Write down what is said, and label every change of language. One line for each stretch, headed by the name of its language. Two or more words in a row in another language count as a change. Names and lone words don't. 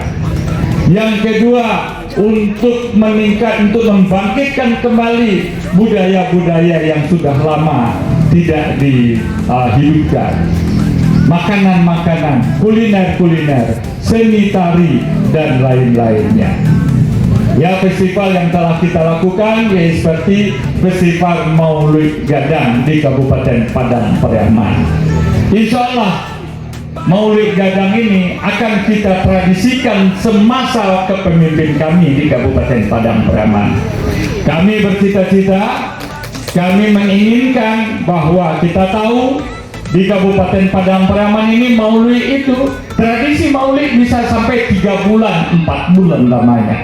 Indonesian: Yang kedua, untuk membangkitkan kembali budaya-budaya yang sudah lama tidak dihidupkan. Makanan-makanan, kuliner-kuliner, seni tari, dan lain-lainnya. Ya, festival yang telah kita lakukan ya seperti Festival Maulid Gadang di Kabupaten Padang Pariaman. Insya Allah Maulid Gadang ini akan kita tradisikan semasa kepemimpinan kami di Kabupaten Padang Pariaman. Kami bercita-cita, kami menginginkan bahwa kita tahu di Kabupaten Padang Pariaman ini maulid itu, tradisi maulid bisa sampai 3 bulan, 4 bulan lamanya.